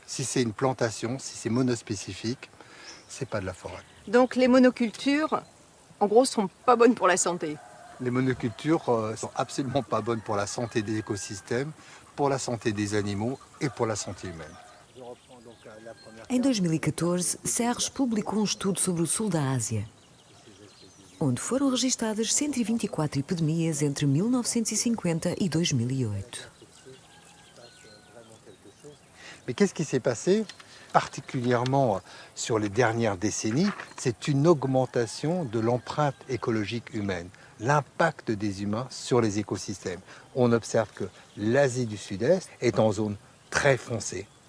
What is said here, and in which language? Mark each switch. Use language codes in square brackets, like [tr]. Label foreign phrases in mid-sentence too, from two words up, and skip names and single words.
[fr] Si c'est une plantation, si c'est monospécifique, c'est pas de la forêt. Donc les monocultures, en gros, sont pas bonnes pour la santé. Les monocultures sont absolument pas bonnes pour la santé des écosystèmes, pour la santé des animaux et pour la santé humaine. [pt] Em 2014, Serres publicou estudo sobre o sul da Ásia, onde foram registadas 124 epidemias entre 1950 e 2008. [fr] Mais qu'est-ce qui s'est passé, particulièrement sur les dernières décennies? C'est une augmentation de l'empreinte écologique humaine, l'impact des humains sur les écosystèmes. On observe que l'Asie du Sud-Est est en zone très foncée.